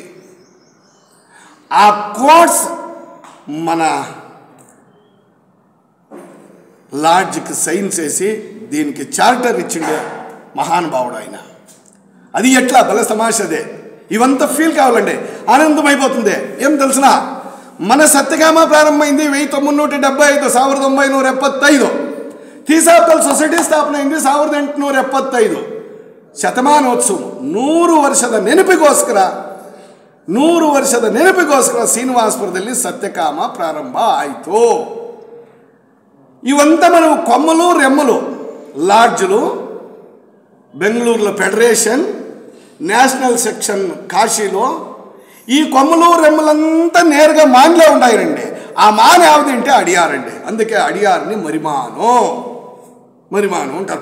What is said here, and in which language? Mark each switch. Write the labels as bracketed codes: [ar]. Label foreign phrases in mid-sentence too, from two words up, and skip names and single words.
[te] ఆ కోట్స్ మన లాడ్జ్కి సైన్ చేసి దీనికి చార్టర్ ఇచ్చిండే మహానుభావుడు ఆయన. అది ఎట్లా బల సమాషదే. ఇవంతా ఫీల్ కావాలండి, ఆనందమైపోతుంది. ఏం తెలిసిన, మన సత్యకామ ప్రారంభమైంది 1975, 1975. థియోసాఫికల్ సొసైటీ ಸ್ಥಾಪನೆ ಅయింది 1875. [kn] ಶತಮಾನೋತ್ಸವ 100 ವರ್ಷದ ನೆನಪಿಗೋಸ್ಕರ ಶ್ರೀನಿವಾಸಪುರದಲ್ಲಿ ಸತ್ಯಕಾಮ ಪ್ರಾರಂಭ ಆಯಿತು. [te] ఇవంతా మనం కొమ్మలు రెమ్మలు, లాడ్జ్లు, బెంగళూరులో ఫెడరేషన్, నేషనల్ సెక్షన్ కాశీలో, ఈ కొమ్మలు రెమ్మలంతా నేరుగా మాన్లో ఉన్నాయండి. ఆ మాన్ ఏమిటంటే అడియారండి. అందుకే అడియారిని మరిమాను అంటారు.